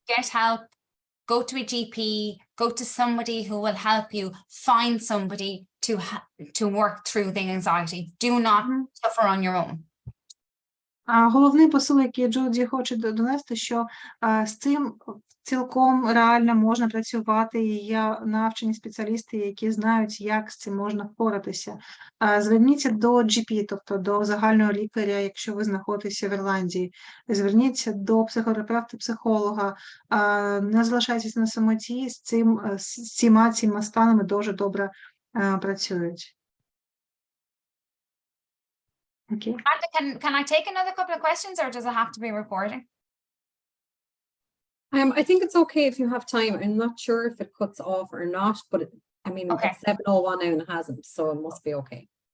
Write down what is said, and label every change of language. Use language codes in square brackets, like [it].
[en] get help, go to a GP, go to somebody who will help you, find somebody to work through the anxiety. Do not suffer on your own. [uk] Головний посил, який Джуді хоче донести, що з цим цілком реально можна працювати, і є навчені спеціалісти, які знають, як з цим можна впоратися. Зверніться до GP, тобто до загального лікаря, якщо ви знаходитеся в Ірландії. Зверніться до психотерапевта, психолога. Не залишайтеся на самоті, з цими станами дуже добре працюють. [en] Okay. Can I take another couple of questions, or does it have to be recording? I think it's okay if you have time. I'm not sure if it cuts off or not, but Okay. it's 7:01 now and it hasn't, so it must be okay.